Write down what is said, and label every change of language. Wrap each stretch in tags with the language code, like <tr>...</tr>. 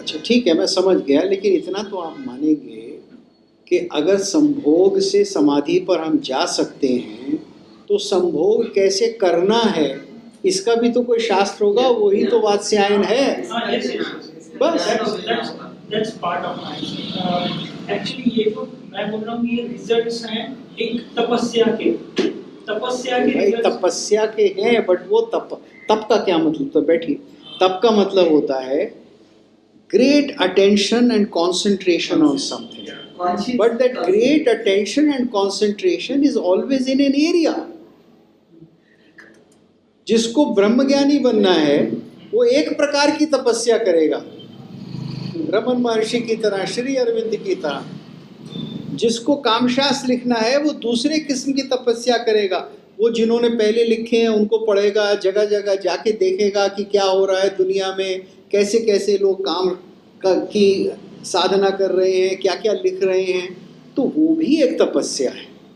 <hi>अच्छा, ठीक है, मैं समझ गया, लेकिन इतना तो आप मानेंगे कि अगर संभोग से समाधि पर हम जा सकते हैं तो संभोग कैसे करना है इसका भी तो कोई शास्त्र होगा, वही तो वात्स्यायन है। बस</hi> <en>That's part of my actually</en> <hi>ये जो मैं बोल रहा हूँ ये रिजल्ट्स हैं एक तपस्या के भाई तपस्या के हैं, बट वो तप का क्या मतलब? तो बैठिए, तप का मतलब होता है</hi> <en>great attention and concentration on something, but that great attention and concentration is always in an area.</en> <hi>जिसको ब्रह्मज्ञानी बनना है वो एक प्रकार की तपस्या करेगा, रमन महर्षि की तरह, श्री अरविंद की तरह। जिसको कामशास्त्र लिखना है वो दूसरे किस्म की तपस्या करेगा, वो जिन्होंने पहले लिखे हैं उनको पढ़ेगा, जगह जगह जाके देखेगा कि क्या हो रहा है दुनिया में, कैसे कैसे लोग काम की साधना कर रहे हैं, क्या क्या लिख रहे हैं, तो वो भी एक तपस्या है।</hi>